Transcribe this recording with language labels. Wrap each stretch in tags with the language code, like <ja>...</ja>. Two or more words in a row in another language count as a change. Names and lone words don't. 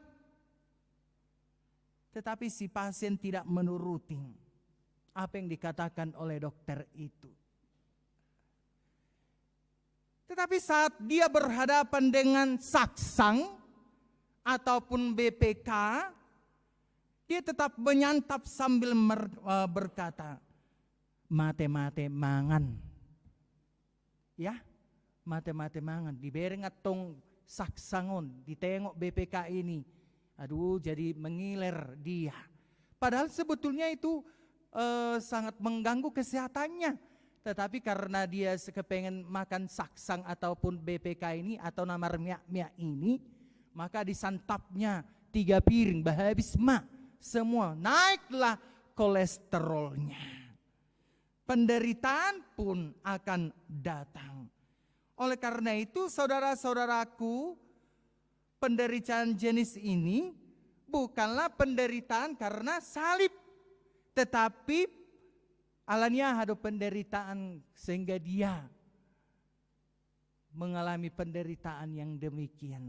<id>Tetapi si pasien tidak menuruti apa yang dikatakan oleh dokter itu. Tetapi saat dia berhadapan dengan saksang ataupun BPK, dia tetap menyantap sambil berkata,</id> <bbc>mate-mate mangan. Ya, mate-mate mangan.</bbc> <id>Diberi ngatong saksangon, ditengok BPK ini. Aduh, jadi mengiler dia. Padahal sebetulnya itu sangat mengganggu kesehatannya. Tetapi karena dia kepengen makan saksang ataupun BPK ini atau namar miak ini, maka disantapnya 3 piring, habis mak semua, naiklah kolesterolnya. Penderitaan pun akan datang. Oleh karena itu saudara-saudaraku, penderitaan jenis ini bukanlah penderitaan karena salib, tetapi alanya ada penderitaan sehingga dia mengalami penderitaan yang demikian.</id>